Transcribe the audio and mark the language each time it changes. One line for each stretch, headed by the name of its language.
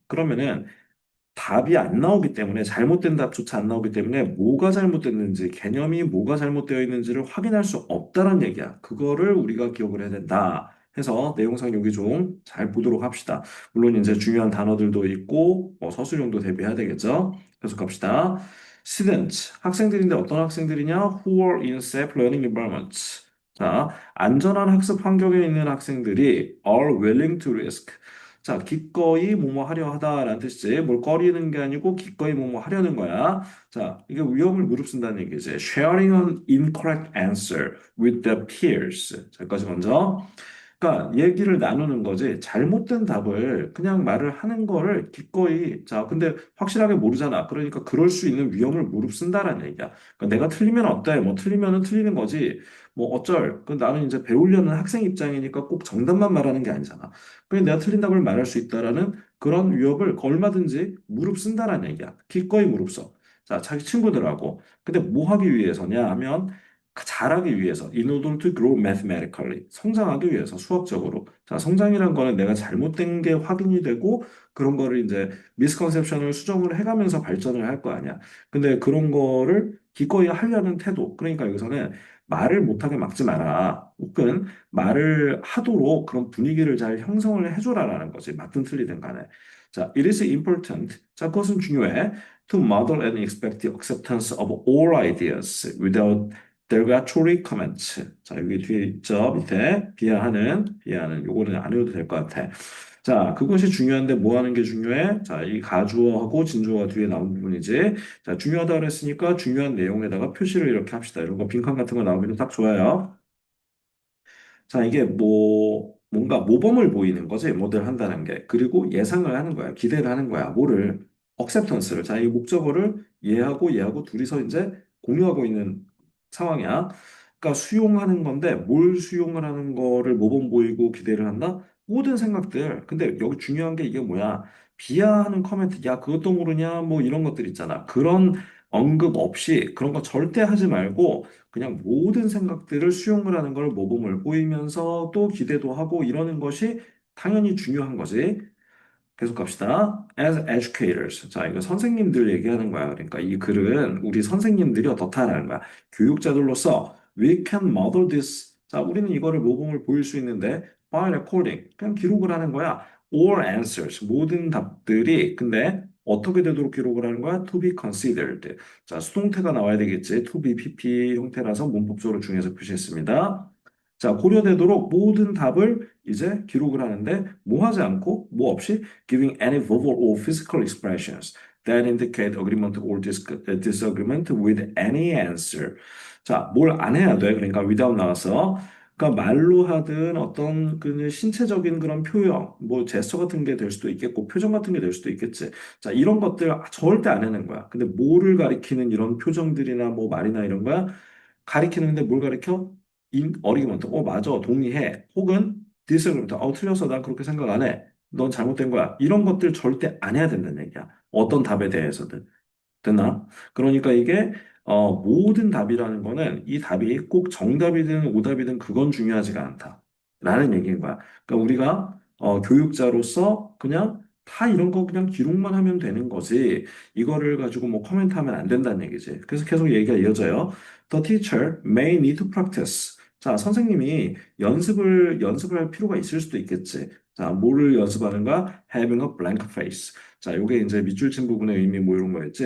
Korean: 그러면은 답이 안 나오기 때문에 잘못된 답조차 안 나오기 때문에 뭐가 잘못됐는지 개념이 뭐가 잘못되어 있는지를 확인할 수 없다는 얘기야. 그거를 우리가 기억을 해야 된다. 해서 내용상 여기 좀 잘 보도록 합시다. 물론 이제 중요한 단어들도 있고 서술형도 대비해야 되겠죠. 계속 갑시다. Students, 학생들인데 어떤 학생들이냐?
English: Who are in safe learning environments.
Korean: 자, 안전한 학습 환경에 있는 학생들이
English: are willing to risk.
Korean: 자, 기꺼이 뭐뭐 하려 하다라는 뜻이지. 뭘 꺼리는 게 아니고 기꺼이 뭐뭐 하려는 거야. 자, 이게 위험을 무릅쓴다는 얘기지.
English: Sharing an incorrect answer with the peers.
Korean: 자, 여기까지 먼저. 그러니까 얘기를 나누는 거지. 잘못된 답을 그냥 말을 하는 거를 기꺼이. 자, 근데 확실하게 모르잖아. 그러니까 그럴 수 있는 위험을 무릅쓴다라는 얘기야. 그러니까 내가 틀리면 어때? 뭐 틀리면은 틀리는 거지. 뭐 어쩔. 그 나는 이제 배우려는 학생 입장이니까 꼭 정답만 말하는 게 아니잖아. 그냥 내가 틀린 답을 말할 수 있다라는 그런 위협을 얼마든지 무릅쓴다라는 얘기야. 기꺼이 무릅써. 자, 자기 친구들하고. 근데 뭐 하기 위해서냐 하면 잘하기 위해서
English: in order to grow mathematically
Korean: 성장하기 위해서 수학적으로 자 성장이란 거는 내가 잘못된 게 확인이 되고 그런 거를 이제 misconception을 수정을 해가면서 발전을 할 거 아니야 근데 그런 거를 기꺼이 하려는 태도 그러니까 여기서는 말을 못하게 막지 마라. 혹은 말을 하도록 그런 분위기를 잘 형성을 해줘라라는 거지. 맞든 틀리든 간에. 자,
English: it is important.
Korean: 자, 그것은 중요해.
English: To model and expect the acceptance of all ideas without derogatory comments.
Korean: 자, 여기 뒤에 있죠. 밑에 비하하는 요거는 안 해도 될 것 같아. 자, 그것이 중요한데 뭐 하는 게 중요해? 자, 이 가주어하고 진주어가 뒤에 나온 부분이지. 자, 중요하다 그랬으니까 중요한 내용에다가 표시를 이렇게 합시다. 이런 거 빈칸 같은 거 나오면 딱 좋아요. 자, 이게 뭔가 모범을 보이는 거지, 뭐들 한다는 게. 그리고 예상을 하는 거야. 기대를 하는 거야. 뭐를? acceptance를. 자, 이 목적어를 얘하고 둘이서 이제 공유하고 있는 상황이야. 그러니까 수용하는 건데, 뭘 수용을 하는 거를 모범 보이고 기대를 한다? 모든 생각들. 근데 여기 중요한 게 이게 뭐야? 비하하는 커멘트, 야, 그것도 모르냐? 뭐 이런 것들 있잖아. 그런 언급 없이 그런 거 절대 하지 말고, 그냥 모든 생각들을 수용을 하는 걸 모범을 보이면서 또 기대도 하고 이러는 것이 당연히 중요한 거지. 계속 갑시다.
English: As educators.
Korean: 자, 이거 선생님들 얘기하는 거야. 그러니까 이 글은 우리 선생님들이 어떻다라는 거야. 교육자들로서
English: we can model this.
Korean: 자, 우리는 이거를 모범을 보일 수 있는데
English: by recording.
Korean: 그냥 기록을 하는 거야.
English: All answers.
Korean: 모든 답들이 근데 어떻게 되도록 기록을 하는 거야?
English: To be considered.
Korean: 자, 수동태가 나와야 되겠지. To be PP 형태라서 문법적으로 중요해서 표시했습니다. 자, 고려되도록 모든 답을 이제 기록을 하는데 뭐 하지 않고 뭐 없이
English: giving any verbal or physical expressions that indicate agreement or disagreement with any answer.
Korean: 자, 뭘 안 해야 돼? 그러니까 without 나와서 그러니까 말로 하든 어떤 그 신체적인 그런 표현, 뭐 제스처 같은 게 될 수도 있겠고 표정 같은 게 될 수도 있겠지. 자, 이런 것들 절대 안 하는 거야. 근데 뭐를 가리키는 이런 표정들이나 뭐 말이나 이런 거야? 가리키는데 뭘 가리켜? 어리기먼트. 맞아. 동의해. 혹은 디스그리먼트. 틀렸어. 난 그렇게 생각 안 해. 넌 잘못된 거야. 이런 것들 절대 안 해야 된다는 얘기야. 어떤 답에 대해서든. 됐나? 그러니까 이게 모든 답이라는 거는 이 답이 꼭 정답이든 오답이든 그건 중요하지가 않다. 라는 얘기인 거야. 그러니까 우리가 교육자로서 그냥 다 이런 거 그냥 기록만 하면 되는 거지. 이거를 가지고 뭐 코멘트하면 안 된다는 얘기지. 그래서 계속 얘기가 이어져요.
English: The teacher may need to practice.
Korean: 자, 선생님이 연습을 할 필요가 있을 수도 있겠지. 자, 뭐를 연습하는가?
English: Having a blank face.
Korean: 자, 요게 이제 밑줄 친 부분의 의미 뭐 이런 거였지?